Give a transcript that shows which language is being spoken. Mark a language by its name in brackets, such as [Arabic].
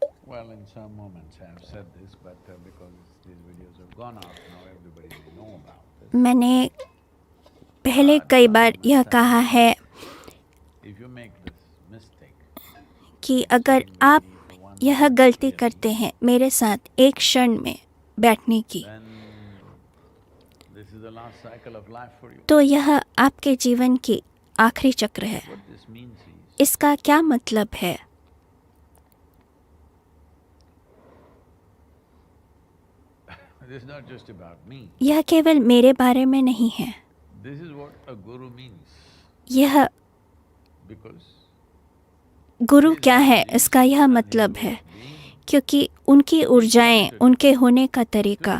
[English] Well, well, in some moments I have said this, but because these videos have gone out, now everybody will know about this. [Hindi] मैंने पहले कई बार यह कहा है [English] If you make this mistake, [Hindi] कि अगर आप यह गलती करते हैं मेरे साथ एक क्षण में बैठने की, [English] then this is the last cycle of life for you. [Hindi] तो यह आपके जीवन की आखिरी चक्र है। [English] What this means is, [Hindi] इसका क्या मतलब है? [English] this is not just about me. [Hindi] यह केवल मेरे बारे में नहीं है। [English] This is what a guru means, [Hindi] यह [English] because [Hindi] गुरु क्या है, इसका यह मतलब है क्योंकि उनकी ऊर्जाएं, उनके होने का तरीका,